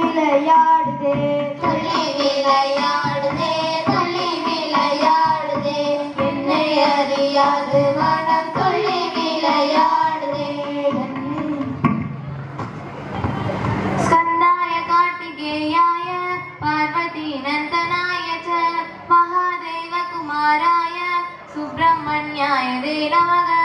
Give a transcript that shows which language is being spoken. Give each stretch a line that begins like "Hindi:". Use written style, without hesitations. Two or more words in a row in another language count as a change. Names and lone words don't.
Tamil: விளையாடுதே துள்ளி விளையாடுதே துள்ளி விளையாடுதே என்னை அறியாது மனம் துள்ளி விளையாடுதே
Sanskrit: स्कन्दाय कार्तिकेयाय पार्वती नन्दनाय च महादेव कुमाराय सुब्रह्मण्याय ते नमः